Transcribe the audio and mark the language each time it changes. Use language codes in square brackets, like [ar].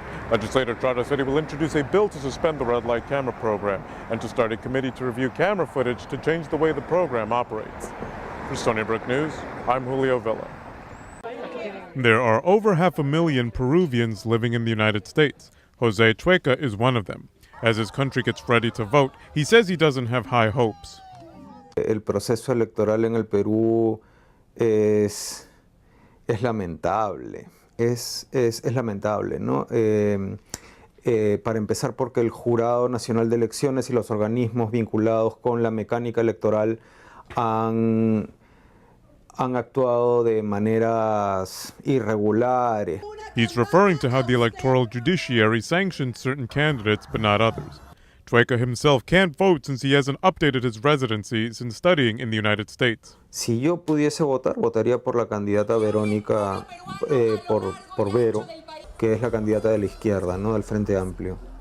[en] Legislator Trotta said he will introduce a bill to suspend the red light camera program and to start a committee to review camera footage to change the way the program operates. For Stony Brook News, I'm Julio Avila. There are over 500,000 Peruvians living in the United States. Jose Chueca is one of them. As his country gets ready to vote, he says he doesn't have high hopes. [es] El proceso electoral en el Perú es lamentable, es lamentable, ¿no? Para empezar, porque el Jurado Nacional de Elecciones y los organismos vinculados con la mecánica electoral han actuado de maneras irregulares. [en] He's referring to how the electoral judiciary sanctions certain candidates but not others. Chueca himself can't vote since he hasn't updated his residency since studying in the United States. [es] Si yo pudiese votar, votaría por la candidata Verónica, por Vero, que es la candidata de la izquierda, ¿no? Del Frente Amplio.